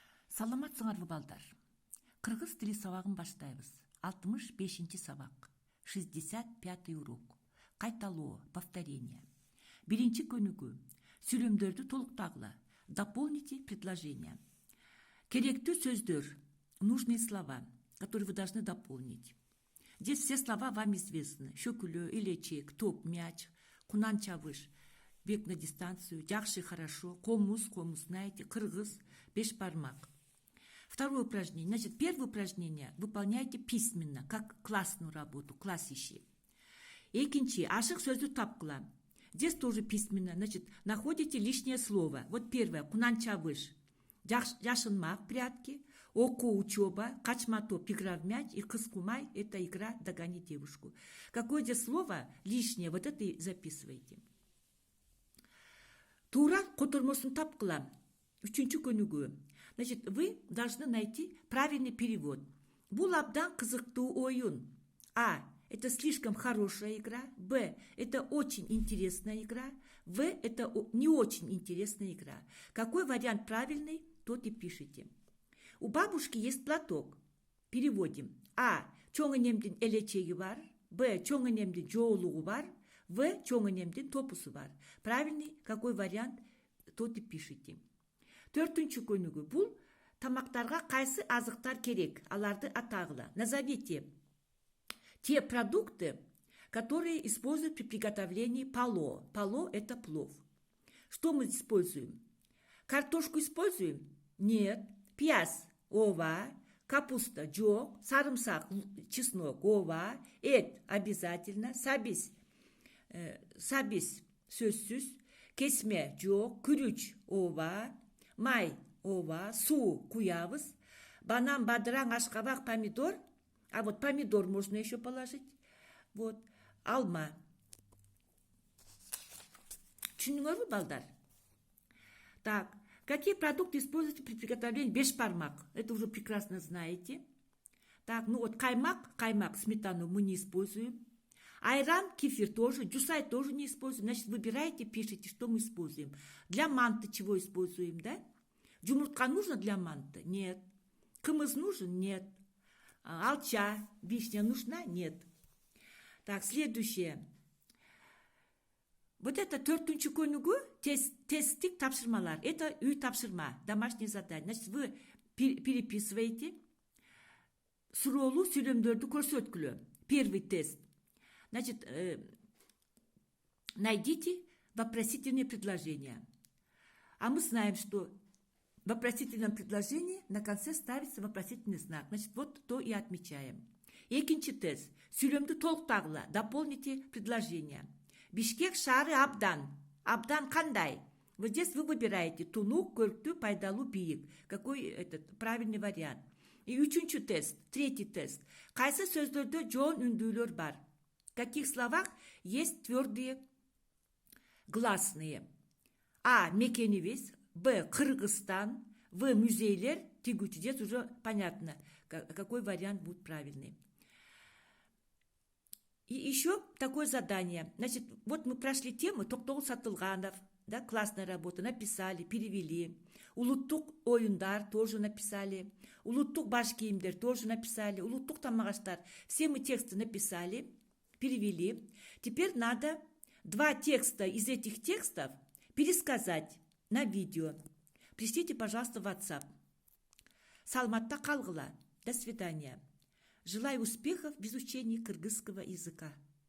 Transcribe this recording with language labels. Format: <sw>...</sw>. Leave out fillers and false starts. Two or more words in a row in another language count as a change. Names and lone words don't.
<ky>Саламатсыңарбы балдар. Кыргыз тили сабагын баштайбыз. 65-ші сабак.</ky> <ru>65-й урок.</ru> <ky>Кайталоо, повторение. Биринчи көнүгү. Сүйлөмдөрдү толуктагыла.</ky> <ru>Дополните предложение.</ru> <ky>Керектүү сөздөр.</ky> <ru>Нужные слова, которые вы должны дополнить. Здесь все слова вам известны.</ru> <ky>Шөкүлө, илечек, топ, мяч, кунан чабыш,</ky> <ru>бег на дистанцию,</ru> <ky>жакшы, хорошо, комуз, знаете, кыргыз, беш бармак.</ky> <ru>Второе упражнение. Значит, первое упражнение выполняйте письменно, как классную работу, класс ищи.</ru> <ky>Экинчи, ашык сөздү тапкыла.</ky> <ru>Здесь тоже письменно. Значит, находите лишнее слово. Вот первое,</ru> <ky>кунан чабыш. Жашынмак, прятки, оку, учеба, качма топ,</ky> <ru>игра в мяч, и</ru> <ky>кыз кумай,</ky> <ru>это игра догони девушку. Какое здесь слово лишнее, вот это и записывайте.</ru> <ky>Тура котормосун тапкыла. Үчүнчү көнүгү.</ky> <ru>Значит, вы должны найти правильный перевод.</ru> <ky>Бул абдан кызыктуу оюн. А.</ky> <ru>Это слишком хорошая игра. Б. Это очень интересная игра. В. Это не очень интересная игра. Какой вариант правильный, тот и пишите. У бабушки есть платок. Переводим. А.</ru> <ky>Чоң энемдин элечеги бар. Б. Чоң энемдин жоолугу бар. В. Чоң энемдин топусу бар.</ky> <ru>Правильный какой вариант, тот и пишите.</ru> <ky>Төртүнчү көнүгү. Бул тамактарга кайсы азыктар керек? Аларды атагыла.</ky> <ru>Назовите те продукты, которые используют при приготовлении пало. Пало – это плов. Что мы используем? Картошку используем? Нет.</ru> <ky>Пияз – ова. Капуста – жок. Сарымсак, чеснок – ова. Эт – обязательно. Сабис – сөзсүз. Кесме – жок. Күрүч – ова. Май – ова. Суу куябыз. Банан, бадыраң, ашкабак, помидор.</ky> <ru>А вот помидор можно еще положить. Вот.</ru> <ky>Алма. Түшүндүңөрбү, балдар?</ky> <ru>Так. Какие продукты используете при приготовлении бешбармак? Это уже прекрасно знаете. Так, ну вот каймак, сметану мы не используем. Айран, кефир тоже, джусай тоже не используем. Значит, выбираете, пишите, что мы используем. Для манты чего используем, да? Жумуртка нужно для манты? Нет. Кымыз нужен? Нет. Алча, вишня нужна? Нет. Так, следующее. Вот это</ru> <ky>төртүнчү көнүгү тесттик тапшырмалар. Это үй тапшырма,</ky> <ru>домашнее задание. Значит, вы переписываете</ru> <ky>суроолуу сүйлөмдөрдү көрсөткүлө.</ky> <ru>Первый тест. Значит, найдите вопросительные предложения. А мы знаем, что в вопросительном предложении на конце ставится вопросительный знак. Значит, вот то и отмечаем.</ru> <ky>Экинчи тест. Сүйлөмдү толуктагыла.</ky> <ru>Дополните предложение.</ru> <ky>Бишкек шаары абдан. Абдан кандай?</ky> <ru>Вот здесь вы выбираете</ru> <ky>тунук, көрктүү, пайдалуу, бийик.</ky> <ru>Какой этот правильный вариант? И</ru> <ky>үчүнчү тест.</ky> <ru>Третий тест.</ru> <ky>Кайсы сөздөрдө жоон үндүүлөр бар?</ky> <ru>В каких словах есть твердые гласные?</ru> <ky>А. Мекенибиз. Б. Кыргызстан. В. Музейлер. Тигучи.</ky> <ru>Здесь уже понятно, какой вариант будет правильный. И еще такое задание. Значит, вот мы прошли тему Токтогул Сатылганов. Да, классная работа. Написали, перевели.</ru> <ky>Улуттук оюндар</ky> <ru>тоже написали.</ru> <ky>Улуттук баш кийимдер</ky> <ru>тоже написали.</ru> <ky>Улуттук тамагаштар.</ky> <ru>Все мы тексты написали, перевели. Теперь надо два текста из этих текстов пересказать на видео. Пришлите, пожалуйста, в WhatsApp.</ru> <ky>Саламатта калгыла.</ky> <ru>До свидания. Желаю успехов в изучении кыргызского языка.</ru>